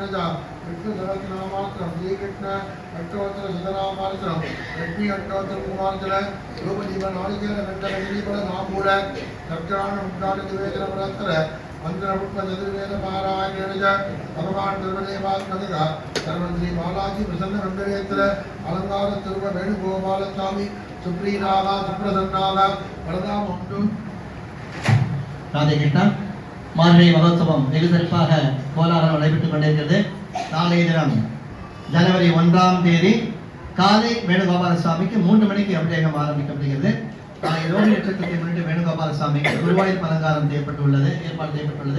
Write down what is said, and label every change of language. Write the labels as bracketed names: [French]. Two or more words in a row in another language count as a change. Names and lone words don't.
[Sanskrit] विष्णु सहस्रनामास्त्रम श्रीकृष्ण अष्टोत्तर शतनामास्त्रम लक्ष्मी अष्टोत्तर कुमारजल रूप जीवन नारिकेल वेंकटगिरीपद नामूल दक्षिणान मुक्तान निवेदन पुरस्तर मंत्रपुष्प चतुर्वेद पारायणेन च भगवान् दुर्गदेवात्मकः सर्वं श्री बालाजी प्रसन्न वेंकटेश्वर अलंकार स्वरूप वेणुगोपालस्वामी सुप्रीनागा सुप्रसन्नागा वरदाम उंटु [Tamil] ராதே கிருஷ்ணா. மார்கழி மகோத்சவம் வெகு சிறப்பாக கோலாகலம் நடைபெற்றுக் கொண்டிருக்கிறது. நாளைய தினம் ஜனவரி 1ஆம் தேதி காலை வேணுகோபால சுவாமிக்கு 3 மணிக்கு அபிஷேகம் ஆரம்பிக்கப்படுகிறது. நாளை ரோஹிணி நட்சத்திரத்தை முன்னிட்டு வேணுகோபால சுவாமிக்கு குருவாயூர் அலங்காரம் ஏற்பாடு செய்யப்பட்டுள்ளது.